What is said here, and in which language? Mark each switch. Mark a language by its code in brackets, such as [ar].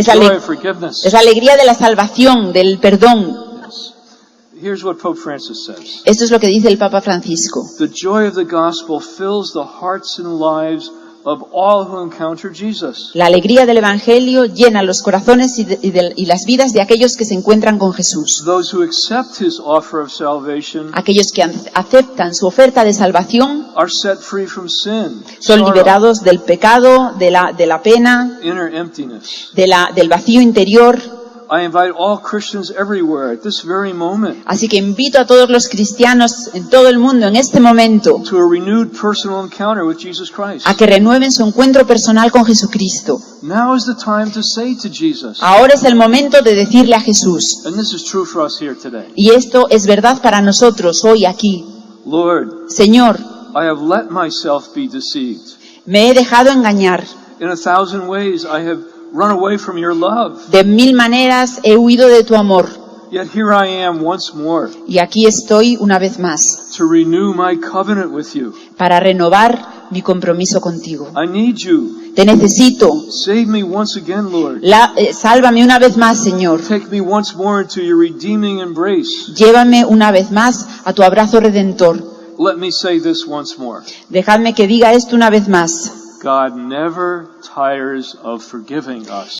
[es] Es la [en] joy ale- of forgiveness. [es] Es la alegría de la salvación, del perdón. [en] Yes. Here's what Pope Francis says. [es] Esto es lo que dice el Papa Francisco. [en] The joy of the gospel fills the hearts and lives of all who encounter Jesus. [es] La alegría del Evangelio llena los corazones y las vidas de aquellos que se encuentran con Jesús. [en] Those who accept his offer of salvation [es] Aquellos que aceptan su oferta de salvación [en] are set free from sin, [es] son [en] sorrow, [es] liberados del pecado, de la pena, [en] inner emptiness. [es] del vacío interior. [en] I invite all Christians everywhere at this very moment [es] Así que invito a todos los cristianos en todo el mundo en este momento [en] to a renewed personal encounter with Jesus Christ. [es] a que renueven su encuentro personal con Jesucristo. [en] Now is the time to say to Jesus, [es] Ahora es el momento de decirle a Jesús, [en] and this is true for us here today, [es] y esto es verdad para nosotros hoy aquí: [en] Lord, [es] Señor, [en] I have let myself be deceived. [es] me he dejado engañar. [en] In 1,000 ways I have run away from your love. [es] De mil maneras he huido de tu amor. [en] Yet here I am once more [es] Y aquí estoy una vez más [en] to renew my covenant with you. [es] para renovar mi compromiso contigo. [en] I need you. [es] Te necesito. [en] Save me once again, Lord. [es] Sálvame una vez más, Señor. [en] Take me once more into your redeeming embrace. [es] Llévame una vez más a tu abrazo redentor. [en] Let me say this once more. [es] Dejadme que diga esto una vez más. [en] God never tires of forgiving us.